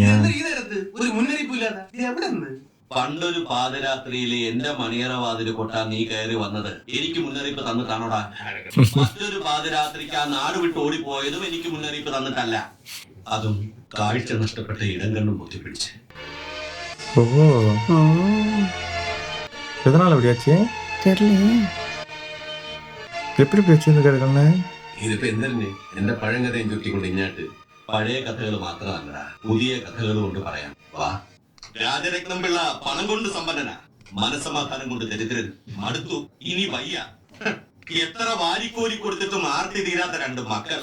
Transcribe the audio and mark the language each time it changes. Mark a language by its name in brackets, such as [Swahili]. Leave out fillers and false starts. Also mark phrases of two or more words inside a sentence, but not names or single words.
[Malayalam] ഈ നേരത്ത് ഒരു മുന്നറിയിപ്പ് ഇല്ലാതെ ഇത് എവിടെ നിന്ന്? പണ്ടൊരു പാതിരാത്രിയില് എന്റെ മണിയറ വാതില് കൊട്ടാൻ നീ കയറി വന്നത് എനിക്ക് മുന്നറിയിപ്പ് തന്നിട്ടാണോടാ? മറ്റൊരു പാതിരാത്രിക്ക് ആ നാട് വിട്ട് ഓടിപ്പോയതും എനിക്ക് മുന്നറിയിപ്പ് തന്നിട്ടല്ല. അതും കാഴ്ച നഷ്ടപ്പെട്ട ഇടം കണ്ണും പൊത്തിപ്പിടിച്ച്. ஓ ஓ [Tamil] எதனால அப்படியாச்சு? தெரியலையே. எப்படி இப்படி வச்சிருந்துக்காரு கண்ணு? [Malayalam] ഇതിപ്പോ എന്തിനെ എന്റെ പഴങ്കഥയും ചുറ്റിക്കൊണ്ട് ഇങ്ങാട്ട്. പഴയ കഥകൾ മാത്രമല്ല പുതിയ കഥകൾ കൊണ്ട് പറയാം. വാ. രാജരത്നം പിള്ള പണം കൊണ്ട് സമ്പന്നന, മനസമാധാനം കൊണ്ട് ദരിദ്രൻ. മടുത്തു, ഇനി വയ്യ. എത്ര വാരിക്കോരി കൊടുത്തിട്ടും ആർത്തി തീരാത്ത 2 മക്കൾ.